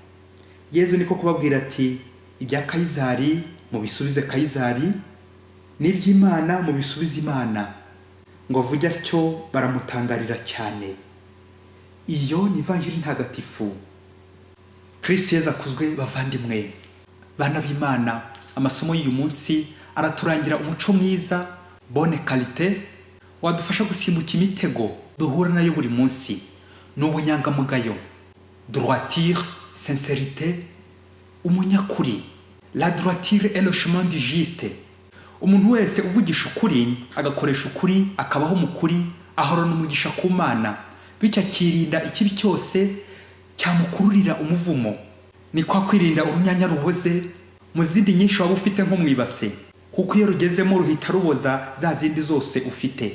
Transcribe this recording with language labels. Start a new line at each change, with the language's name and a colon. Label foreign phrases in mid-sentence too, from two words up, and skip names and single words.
Kinyarwanda: Yesu niko kubabwira ati, ibya Kayizari mubisubize Kayizari, n'iby'Imana mubisubize Imana. Ngo avuge atyo baramutangarira cyane. Iyo ni Ivanjili ntagatifu. Kristo Yesu akuzwe bavandimwe. Bana b'Imana, amasomo y'uyu munsi araturangira umuco mwiza,
French: bonne qualité,
Kinyarwanda: wadufasha gusimbuka imitego duhura nayo buri munsi. N'ubunyangamugayo,
French: droiture, sincérité, umunyakuri. La droiture est le chemin du juste.
Kinyarwanda: Umuntu wese uvugisha ukuri, agakoresha ukuri, akabaho mu kuri, ahorana umugisha ku Mana, bityo akirinda ikibi cyose cyamukururira umuvumo. ni kwa kwirinda urunyanya ruboze mu zindi nyinshi waba ufite nko mu ibase, kuko iyo rugezemo ruhita ruboza za zindi zose ufite.